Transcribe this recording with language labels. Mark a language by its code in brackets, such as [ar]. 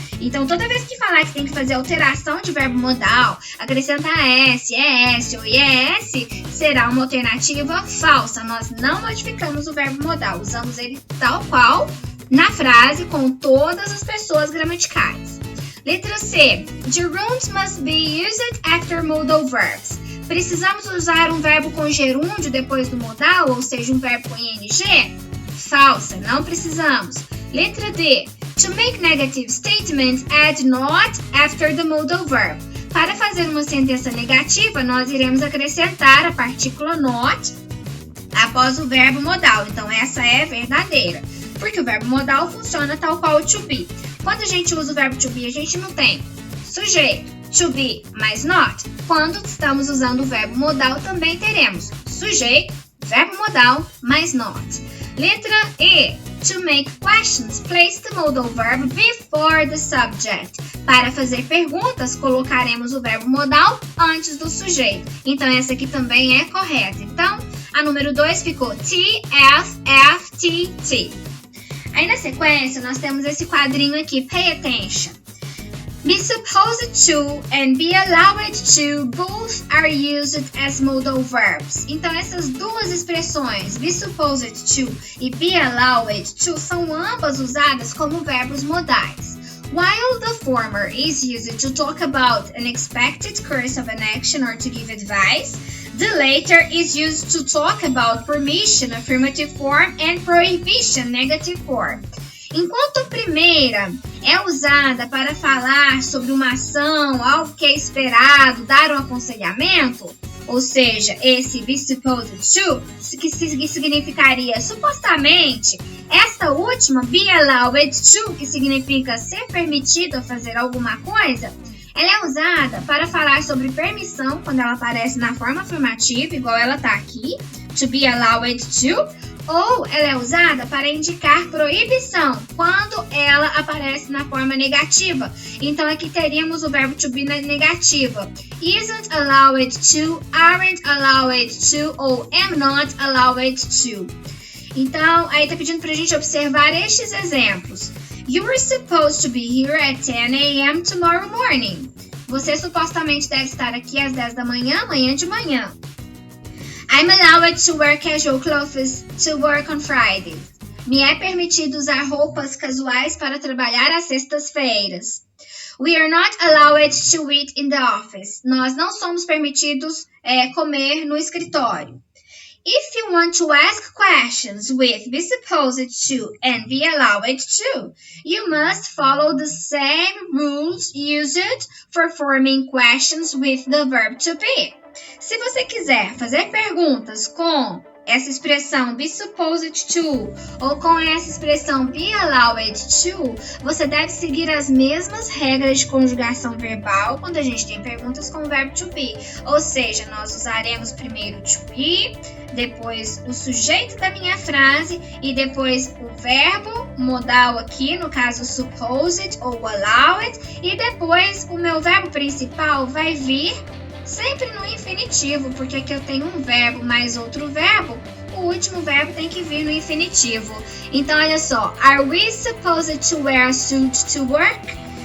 [pt] Então, toda vez que falar que tem que fazer alteração de verbo modal, acrescentar s, es ou ies, será uma alternativa falsa. Nós não modificamos o verbo modal, usamos ele tal qual na frase com todas as pessoas gramaticais. Letra C. [en] Gerunds must be used after modal verbs. [pt] Precisamos usar um verbo com gerúndio depois do modal, ou seja, um verbo com ing? Falsa, não precisamos. Letra D. [en] To make negative statements, add not after the modal verb. [pt] Para fazer uma sentença negativa, nós iremos acrescentar a partícula not após o verbo modal. Então, essa é verdadeira, porque o verbo modal funciona tal qual o to be. Quando a gente usa o verbo to be, a gente não tem sujeito, to be, mais not. Quando estamos usando o verbo modal, também teremos sujeito, verbo modal, mais not. Letra E. [en] To make questions, place the modal verb before the subject. [pt] Para fazer perguntas, colocaremos o verbo modal antes do sujeito. Então, essa aqui também é correta. Então, a número 2 ficou T, F, F, T, T. Aí, na sequência, nós temos esse quadrinho aqui. [en] Pay attention. Be supposed to and be allowed to both are used as modal verbs. [pt] Então, essas duas expressões, be supposed to e be allowed to, são ambas usadas como verbos modais. [en] While the former is used to talk about an expected course of an action or to give advice, the latter is used to talk about permission, affirmative form, and prohibition, negative form. [pt] Enquanto a primeira é usada para falar sobre uma ação, algo que é esperado, dar um aconselhamento, ou seja, esse be supposed to, que significaria supostamente, esta última, be allowed to, que significa ser permitido a fazer alguma coisa, ela é usada para falar sobre permissão, quando ela aparece na forma afirmativa, igual ela está aqui, to be allowed to, ou ela é usada para indicar proibição, quando ela aparece na forma negativa. Então, aqui teríamos o verbo to be na negativa. Isn't allowed to, aren't allowed to, ou am not allowed to. Então, aí tá pedindo pra gente observar estes exemplos. [en] You were supposed to be here at 10 a.m. tomorrow morning. [pt] Você supostamente deve estar aqui às 10 da manhã, amanhã de manhã. [en] I'm allowed to wear casual clothes to work on Friday. [pt] Me é permitido usar roupas casuais para trabalhar às sextas-feiras. [en] We are not allowed to eat in the office. [pt] Nós não somos permitidos comer no escritório. [en] If you want to ask questions with be supposed to and be allowed to, you must follow the same rules used for forming questions with the verb to be. [pt] Se você quiser fazer perguntas com essa expressão be supposed to ou com essa expressão be allowed to, você deve seguir as mesmas regras de conjugação verbal quando a gente tem perguntas com o verbo to be. Ou seja, nós usaremos primeiro to be, depois o sujeito da minha frase e depois o verbo modal aqui, no caso supposed ou allow it, e depois o meu verbo principal vai vir sempre no infinitivo, porque aqui eu tenho um verbo mais outro verbo, o último verbo tem que vir no infinitivo. Então, olha só, [en] are we supposed to wear a suit to work?